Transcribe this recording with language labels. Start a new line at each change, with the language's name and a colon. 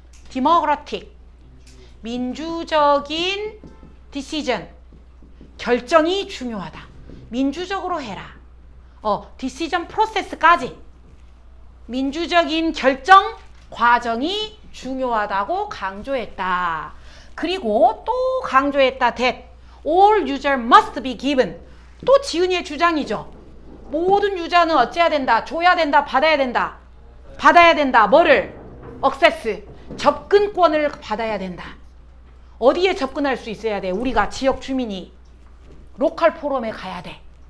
Korean: democratic, 민주적인 decision, 결정이 중요하다. 민주적으로 해라.
English: decision process
Korean: 까지 민주적인 결정 과정이 중요하다고 강조했다. 그리고 또 강조했다.
English: that all user must be given.
Korean: 또 지은이의 주장이죠. 모든 유저는 어찌해야 된다? 줘야 된다? 받아야 된다? 받아야 된다. 뭐를? access, 접근권을 받아야 된다. 어디에 접근할 수 있어야 돼? 우리가 지역 주민이 로컬 포럼에 가야 돼.